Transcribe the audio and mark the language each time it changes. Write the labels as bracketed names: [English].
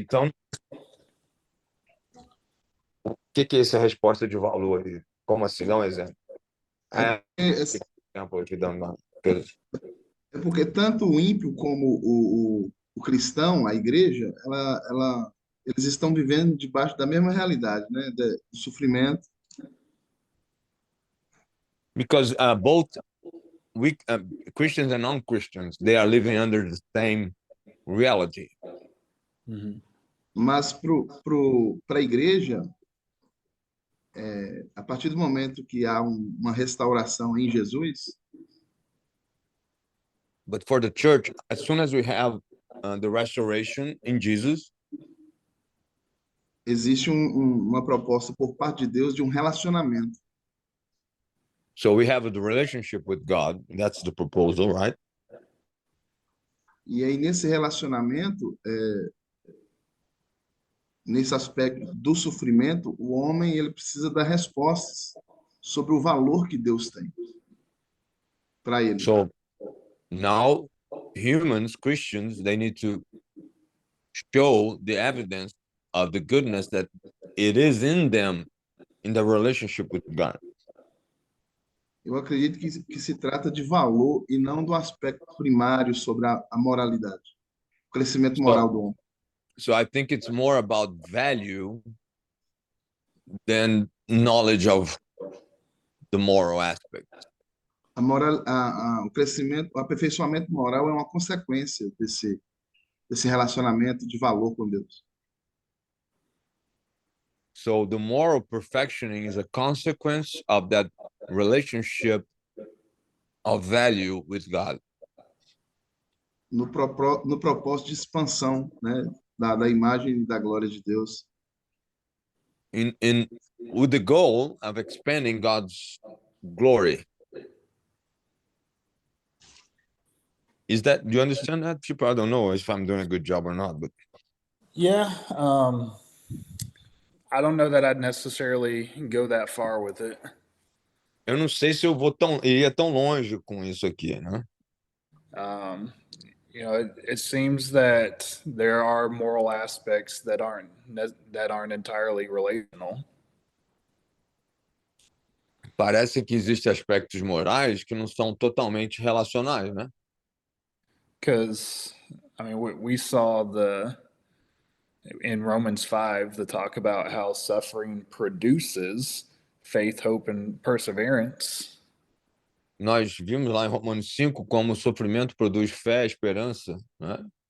[Portuguese] Então, o que é essa resposta de valor aí? Como assim? Dá um exemplo. Exemplo aqui dando uma coisa. É porque tanto o ímpio como o cristão, a igreja, eles estão vivendo debaixo da mesma realidade, né? Do sofrimento. [English] Because both we Christians and non-Christians, they are living under the same reality. [Portuguese] Mas para a igreja, a partir do momento que há uma restauração em Jesus, [English] But for the church, as soon as we have the restoration in Jesus, [Portuguese] existe uma proposta por parte de Deus de um relacionamento. [English] so we have the relationship with God. That's the proposal, right? [Portuguese] E aí, nesse relacionamento, nesse aspecto do sofrimento, o homem ele precisa dar respostas sobre o valor que Deus tem para ele. [English] So now humans, Christians, they need to show the evidence of the goodness that it is in them in the relationship with God. [Portuguese] Eu acredito que se trata de valor e não do aspecto primário sobre a moralidade, o crescimento moral do homem. [English] So I think it's more about value than knowledge of the moral aspect. [Portuguese] O crescimento, o aperfeiçoamento moral é uma consequência desse relacionamento de valor com Deus. [English] So the moral perfectioning is a consequence of that relationship of value with God. [Portuguese] No propósito de expansão, né, da imagem e da glória de Deus. [English] With the goal of expanding God's glory. Do you understand that, Chip? I don't know if I'm doing a good job or not, but Yeah, I don't know that I'd necessarily go that far with it. [Portuguese] eu não sei se eu iria tão longe com isso aqui, né? [English] It seems that there are moral aspects that aren't entirely relational. [Portuguese] Parece que existem aspectos morais que não são totalmente relacionais, né? [English] Because, I mean, we saw in Romans 5, the talk about how suffering produces faith, hope, and perseverance. [Portuguese] Nós vimos lá em Romanos 5 como o sofrimento produz fé, esperança, né?